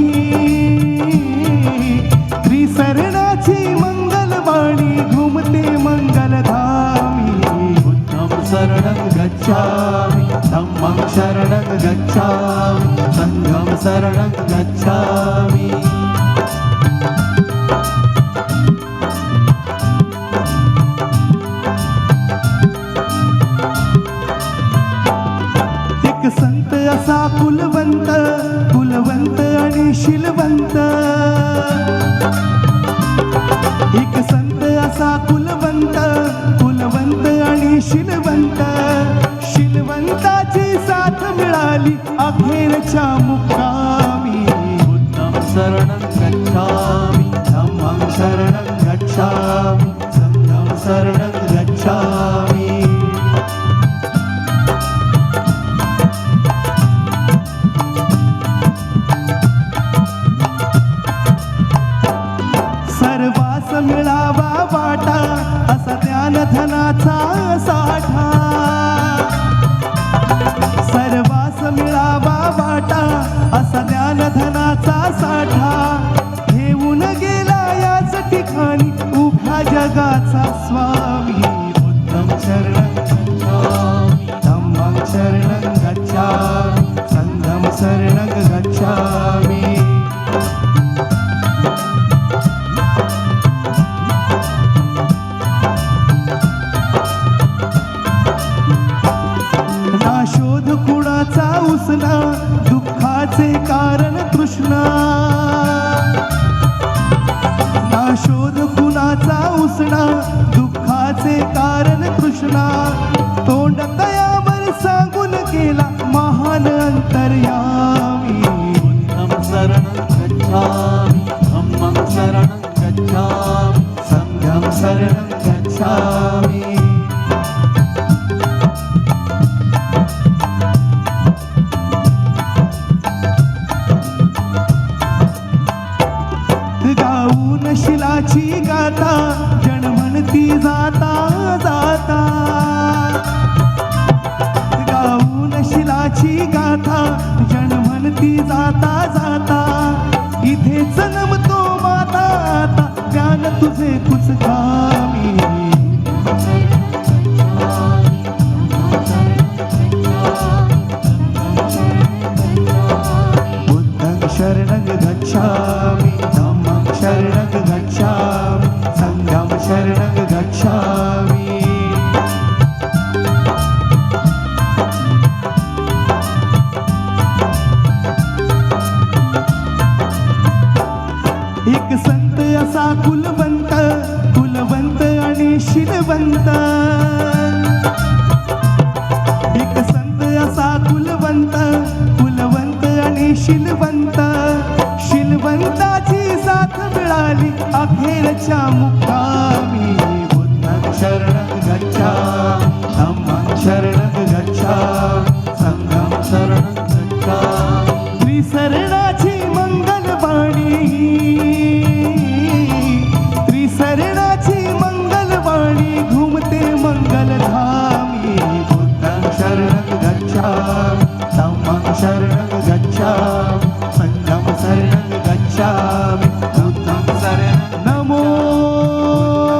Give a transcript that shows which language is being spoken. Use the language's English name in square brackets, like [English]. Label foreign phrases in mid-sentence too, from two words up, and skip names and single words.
[Marathi] त्रिशरणाची मंगलवाणी घुमते मंगलधामी [Pali] बुद्धं शरणं गच्छामि धम्मं शरणं गच्छामि संघं शरणं गच्छामि [Marathi] एक संत असा कुलवंत कुलवंत आणि शीलवंत एक संत असा कुलवंत कुलवंत आणि शीलवंत शीलवंताची साथ मिळाली अखेरच्या मुक्कामी [Pali] बुद्धं शरणं गच्छामि धम्मं शरणं गच्छामि संघं शरणं गच्छामि [Marathi] सर्वास मिळावा वाटा असा ज्ञानधनाचा साठा सर्वास मिळावा वाटा असा ज्ञानधनाचा साठा घेऊन गेला याच ठिकाणी उभ्या जगाचा स्वामी [Pali] बुद्धं शरणं गच्छामि धम्मं शरणं गच्छामि संघं शरणं गच्छामि [Marathi] ना शोध कुणाचा उसना दुःखाचे कारण तृष्णा ना शोध कुणाचा उसना दुःखाचे कारण तृष्णा तोंड तयावर सांगून गेला महान अंतर्यामी [Pali] बुद्धं शरणं गच्छामि धम्मं शरणं गच्छामि संघं शरणं गच्छामि [Marathi] गाऊन शिलाची गाथा जण म्हणती जाता जाता गाऊन शिलाची गाथा जण म्हणती जाता जाता इथे जन्मतो माता आता ज्ञान तुझे कुचकामी [Pali] बुद्धं शरणं गच्छामि धम्मं शरणं गच्छामि संघं शरणं गच्छामि [Marathi] एक संत असा कुलवंत कुलवंत आणि शीलवंत एक संत असा कुलवंत कुलवंत आणि शीलवंत शीलवंताची साथ मिळाली अखेरच्या मुक्कामी [Pali] बुद्धं शरणं गच्छामि धम्मं शरणं गच्छामि संघं शरणं गच्छामि [Marathi] त्रिशरणाची मंगलवाणी त्रिशरणाची मंगलवाणी घुमते मंगलधामी [Pali] बुद्धं शरणं गच्छामि धम्मं शरणं गच्छामि संघं शरणं गच्छामि बुद्धं शरणं नमो